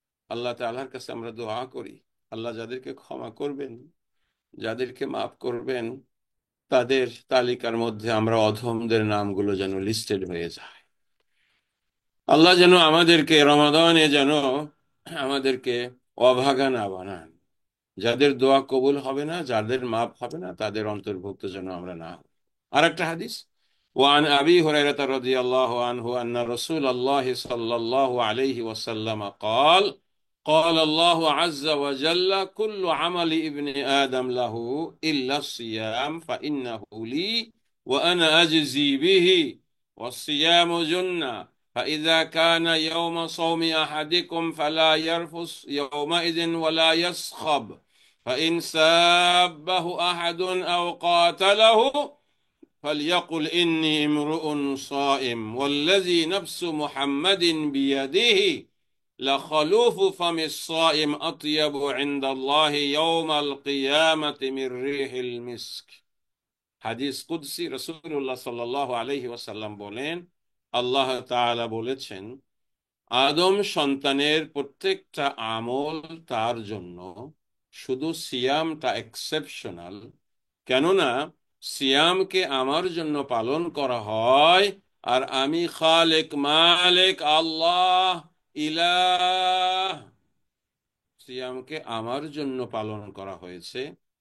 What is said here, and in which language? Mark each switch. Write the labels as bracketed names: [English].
[Bangla] আল্লাহ তাআলার কাছে আমরা দোয়া করি, আল্লাহ যাদেরকে ক্ষমা করবেন, যাদেরকে মাফ করবেন, তাদের তালিকার মধ্যে আমরা অধমদের নামগুলো যেন লিস্টেড হয়ে যায়। আল্লাহ যেন আমাদেরকে রমাদানে যেন আমাদেরকে অভাগা না বানান। যাদের দোয়া কবুল হবে না, যাদের মাফ হবে না, তাদের অন্তর্ভুক্ত যেন আমরা না হই। আর একটা হাদিস, [Arabic] وعن أبي هريرة رضي الله عنه أن رسول الله صلى الله عليه وسلم قال قال الله عز وجل كل عمل ابن آدم له إلا الصيام فإنه لي وأنا أجزي به والصيام جنة فإذا كان يوم صوم أحدكم فلا يرفث يومئذ ولا يصخب فإن سابه أحد أو قاتله فليقل إني امرؤ صائم والذي نفس محمد بيده لخلوف فم الصائم أطيب عند الله يوم القيامة من ريح المسك। [Bangla] হাদিস কুদসি, রাসূলুল্লাহ সাল্লাল্লাহু আলাইহি ওয়াসাল্লাম বলেন, আল্লাহ তাআলা বলেছেন, আদম সন্তানের প্রত্যেকটা আমল তার জন্য, শুধু সিয়ামটা এক্সেপশনাল। কেননা সিয়ামকে আমার জন্য পালন করা হয়, আর আমি খালেক মালিক আল্লাহ ইলাহ, সিয়ামকে আমার জন্য পালন করা হয়েছে।